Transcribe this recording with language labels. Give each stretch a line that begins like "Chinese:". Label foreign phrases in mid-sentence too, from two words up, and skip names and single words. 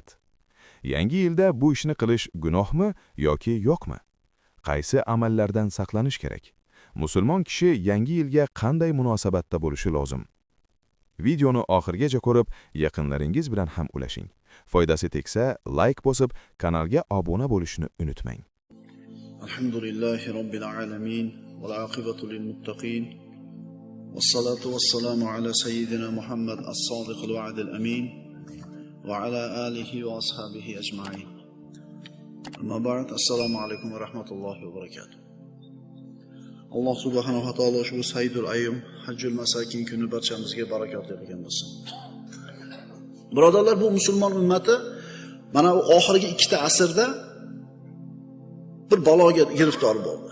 Uzbek: Yangi yilda bu ishni qilish gunohmi yoki yo'qmi? Qaysi amallardan saqlanish kerak? Musulmon kishi yangi yilga qanday munosabatda bo'lishi lozim? Videoni oxirigacha ko'rib, yaqinlaringiz bilan ham ulashing. Foydasi tegsa, like bosib, kanalga obuna bo'lishni unutmang.
Arabic: الحمد لله رب العالمين والعاقبة للمتقين. والصلاة والسلام على سيدنا محمد الصادق الوعد الأمين وعلى آله وأصحابه أجمعين. أما بعد, السلام عليكم ورحمة الله وبركاته.
Uzbek: Alloh
Arabic: سبحانه وتعالى
Uzbek: ushbu
Arabic: سيد الأيام حج المساكين
Uzbek: kuni barchamizga barakotli qilgan bo'lsin. Birodarlar, bu musulmon ummati mana bu oxirgi 2 asrda bir baloga giriftor bo'ldi.